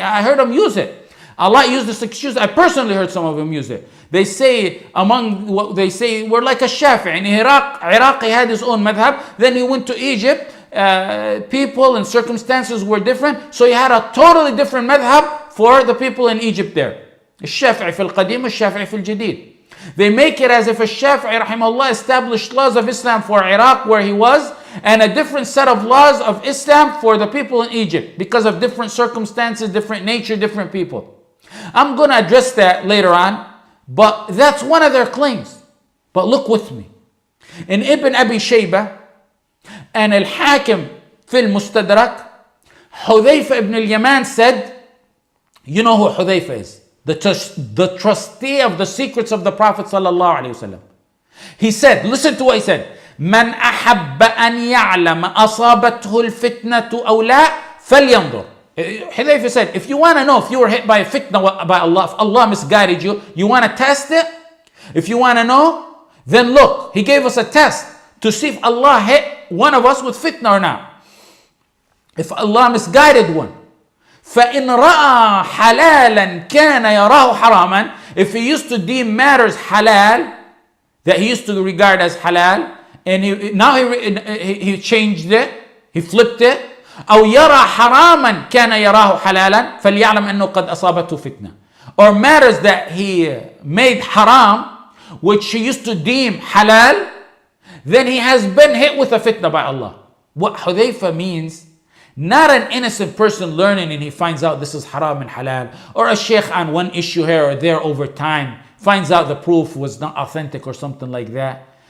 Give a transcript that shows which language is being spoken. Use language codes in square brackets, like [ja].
[en] I heard them use it. Allah used this excuse. I personally heard some of them use it. They say we're like a Shafi'i. In Iraq he had his own madhab. Then he went to Egypt. People and circumstances were different, so he had a totally different madhab for the people in Egypt there. [ar] الشافعي في القديم والشافعي في الجديد. [en] They make it as if الشافعي rahimahullah established laws of Islam for Iraq where he was, and a different set of laws of Islam for the people in Egypt because of different circumstances, different nature, different people. I'm going to address that later on, but that's one of their claims. But look with me. In Ibn Abi Shayba and Al-Hakim [ar] في المستدرك, [en] Hudaifah ibn al-Yaman said, you know who Hudaifah is? The trustee of the secrets of the Prophet sallallahu alaihi wasallam. He said, listen to what he said. [ar] من أحب أن يعلم أصابته الفتنة أو لا فلينظر. [en] Hudaifah said, if you want to know if you were hit by a fitna by Allah, if Allah misguided you, you want to test it? If you want to know, then look. He gave us a test to see if Allah hit one of us with fitna or not. If Allah misguided one. [ar] فَإِنْ رَأَى حَلَالًا كَانَ يَرَاهُ حَرَامًا. [en] If he used to deem matters halal, that he used to regard as halal, and now he changed it, he flipped it. [ar] أو يرى حراما كان يراه حلالا فليعلم أنه قد أصابته فتنة. [en] Or matters that he made haram, which he used to deem halal, then he has been hit with a fitna by Allah. What Hudaifah means, not an innocent person learning and he finds out this is haram and halal, or a sheikh on one issue here or there over time finds out the proof was not authentic or something like that.